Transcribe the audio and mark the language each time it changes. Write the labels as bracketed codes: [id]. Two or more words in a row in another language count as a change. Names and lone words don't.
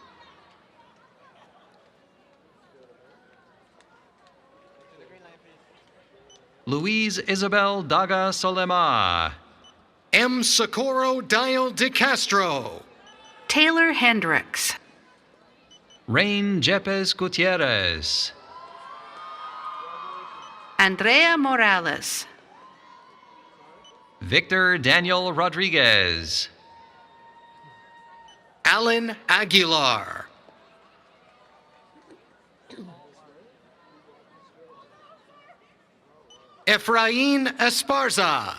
[es] Louise Isabel Daga Solema. M. Socorro Dial de Castro. Taylor Hendricks. Rain Jepes Gutierrez. Andrea Morales. Victor Daniel Rodriguez. Alan Aguilar. Efrain Esparza.